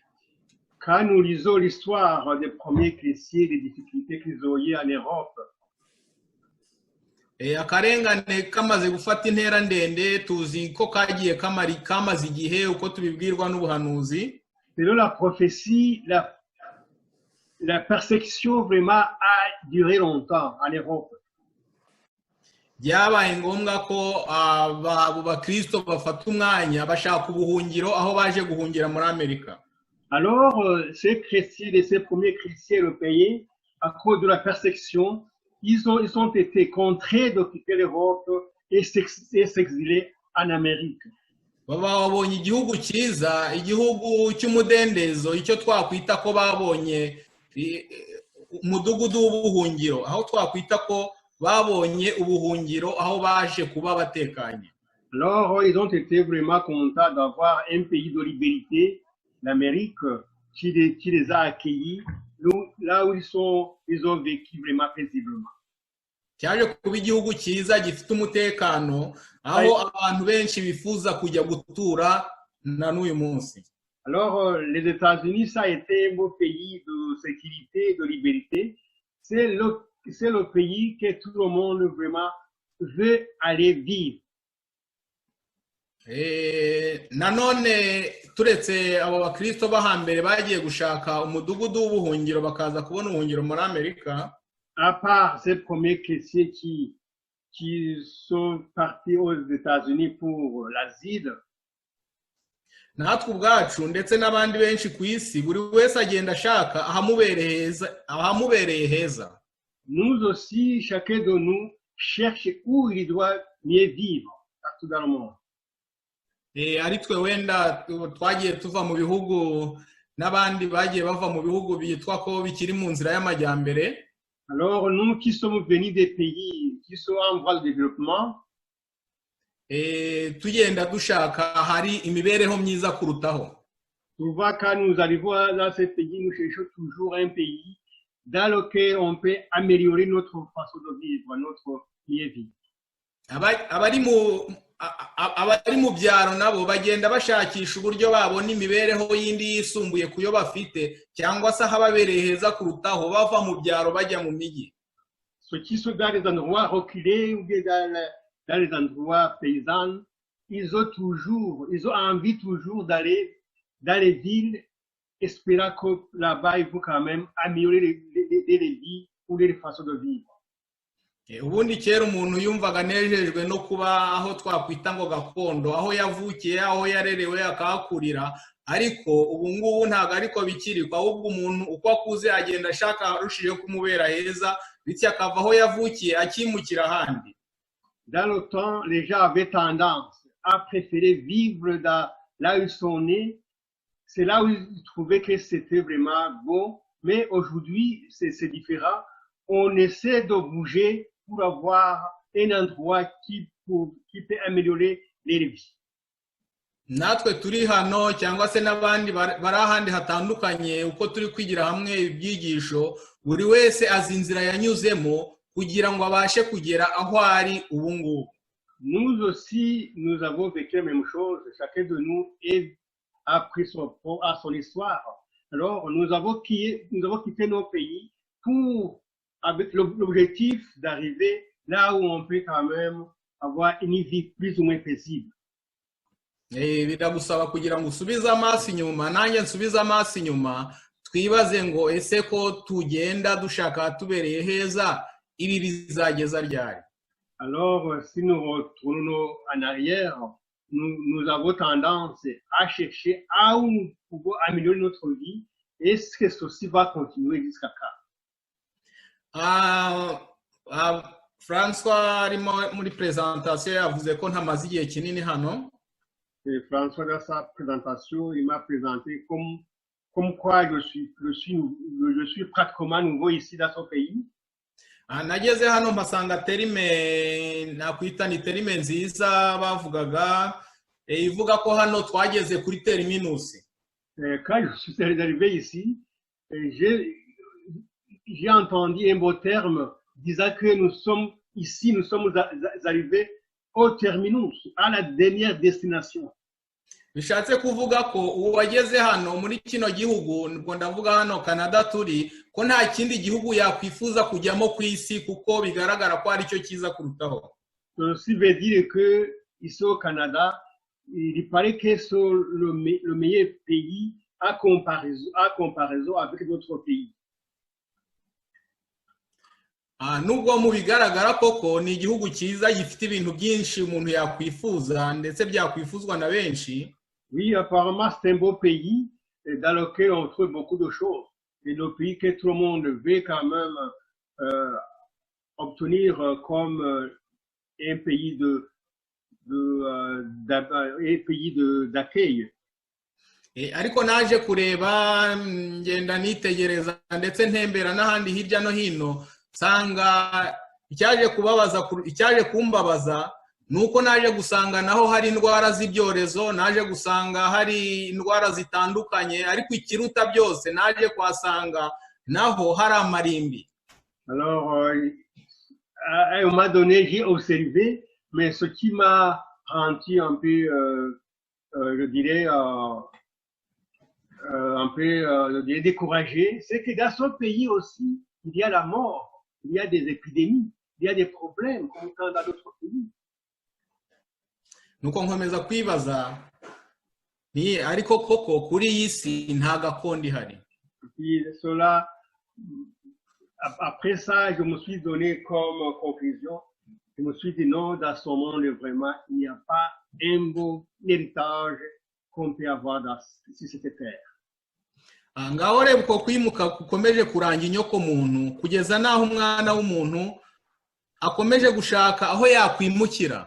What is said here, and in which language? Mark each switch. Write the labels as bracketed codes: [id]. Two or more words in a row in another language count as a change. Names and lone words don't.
[fr] Quand nous lisons l'histoire des premiers chrétiens, des difficultés qu'ils ont eues en Europe, [rw] akarengane kamaze gufata intera ndende tuzi ko kagiye kamaze igihe uko tubibwirwa n'ubuhanuzi. [fr] Selon la prophétie, la persécution vraiment a duré longtemps en Europe. [rw] Byabaye ngombwa ko abo bakristo bafata umwanya bashaka ubuhungiro aho baje guhungira muri Amerika. [fr] Alors, ces chrétiens, ces premiers chrétiens européens, à cause de la persécution, ils ont été contraints d'occuper l'Europe et s'exiler en Amérique. [rw] Babonye igihugu cyiza, igihugu cy'umudendezo, icyo twakwita ko babonye umudugudu w'ubuhungiro, aho twakwita ko babonye ubuhungiro aho baje kuba batekanye. [fr] Alors, ils ont été vraiment contents d'avoir un pays de liberté, l'Amérique, qui les a accueillis. Là où ils ont vécu vraiment paisiblement. [rw] Cyaje kuba igihugu cyiza gifite umutekano aho abantu benshi bifuza kujya gutura na n'uyu munsi. [fr] Alors les États-Unis, ça a été un beau pays de sécurité, de liberté. C'est le pays que tout le monde vraiment veut aller vivre. [rw] Nanone turetse abo bakristo bahambere bagiye gushaka umudugudu w'ubuhungiro bakaza kubona ubuhungiro muri Amerika. [fr] À part ces premiers chrétiens qui sont partis aux États-Unis pour l'asile. [rw] Natwe ubwacu ndetse n'abandi benshi ku isi buri wese agenda ashaka ahamubereye heza. [fr] Nous aussi, chacun de nous cherche où il doit mieux vivre partout dans le monde. [rw] Ari twe wenda twagiye tuva mu bihugu n'abandi bagiye bava mu bihugu bitwa ko bikiri mu nzira y'amajyambere. [fr] Alors nous qui sommes venus des pays qui sont en voie de développement, [rw] tugenda dushaka hari imibereho myiza kurutaho. [fr] Souvent quand nous arrivons dans ces pays, nous cherchons toujours un pays dans lequel on peut améliorer notre façon de vivre, notre lieu de vie. [rw] Abari mu byaro nabo bagenda bashakisha uburyo babona imibereho yindi yisumbuye kuyo bafite cyangwa se hababereye heza kurutaho bava mu byaro bajya mu migi. [fr] Ceux qui sont dans les endroits reculés ou dans les endroits paysans, ils ont envie toujours d'aller dans les villes, espérant que là-bas ils vont quand même améliorer les vies ou les façons de vivre. [rw] Ubundi kera umuntu yumvaga nejejwe no kuba aho twakwita ngo gakondo, aho yavukiye, aho yarerewe akahakurira, ariko ubu ngubu ntago ariko bikiri, ahubwo umuntu uko akuze agenda ashaka arushijeho kumubera heza bityo akava aho yavukiye akimukira ahandi. [fr] Dans le temps, les gens avaient tendance à préférer vivre là où ils sont nés. C'est là où ils trouvaient que c'était vraiment beau, mais aujourd'hui c'est différent. On essaie de bouger pour avoir un endroit qui peut améliorer les vies. [rw] Natwe turi hano cyangwa se n'abandi bari ahandi hatandukanye uko turi kwigira hamwe ibyigisho, buri wese azi inzira yanyuzemo kugira ngo abashe kugera aho ari ubu ngubu. [fr] nous aussi, nous avons vécu la même chose. Chacun de nous a pris à son histoire. Alors, nous avons quitté nos pays avec l'objectif d'arriver là où on peut quand même avoir une vie plus ou moins paisible. [rw] Biragusaba kugira ngo usubize amaso inyuma, nanjye nsubize amaso inyuma, twibaze ngo ese ko tugenda dushaka tubereye heza, ibi bizageza ryari? [fr] Alors, si nous retournons en arrière, nous avons tendance à chercher à où nous pouvons améliorer notre vie. Est-ce que ceci va continuer jusqu'à quand? [rw] François arimo muri presentation yavuze ko ntamaze igihe kinini hano. [fr] Et François, dans sa présentation, il m'a présenté comme quoi je suis pratiquement nouveau ici dans son pays. [rw] Nageze hano mpasanga terime nakwita ni terime nziza bavugaga ivuga ko hano twageze kuri terminus. [fr] Quand je suis arrivé ici, j'ai entendu un beau terme disant que nous sommes arrivés au terminus, à la dernière destination. [rw] Bishatse kuvuga ko uwageze hano muri kino gihugu, nubwo ndavuga hano Canada turi, ko nta kindi gihugu yakwifuza kujyamo ku isi kuko bigaragara ko ari cyo kiza kurutaho. [fr] Ceci veut dire que ici au Canada, il paraît que c'est le meilleur pays à comparaison avec d'autres pays. [rw] Nubwo mu bigaragara koko ni igihugu cyiza gifite ibintu byinshi umuntu yakwifuza ndetse byakwifuzwa na benshi. [fr] Oui, apparemment c'est un beau pays dans lequel on trouve beaucoup de choses. Et le pays que tout le monde veut quand même obtenir comme un pays d'accueil. [rw] Ariko naje kureba ngenda nitegereza ndetse ntembera n'ahandi hirya no hino, sanga icyaje kumbabaza nuko naje gusanga naho hari indwara z'ibyorezo, naje gusanga hari indwara zitandukanye, ariko ikiruta byose naje kwasanga naho hari amarimbi. [fr] Alors à un moment donné j'ai observé, mais ce qui m'a rendu un peu je dirais un peu découragé, c'est que dans ce pays aussi il y a la mort, il y a des épidémies, il y a des problèmes comme dans d'autres pays. [rw] Nuko nkomeza kwibaza ni ariko koko kuri iyi si nta gakondo ihari. [fr] Cela, après ça, je me suis donné comme conclusion, je me suis dit non, dans ce monde vraiment, il n'y a pas un beau héritage qu'on peut avoir sur cette terre. [rw] Ngaho reba uko kwimuka kukomeje kuranga inyoko muntu kugeza naho umwana w'umuntu akomeje gushaka aho yakwimukira.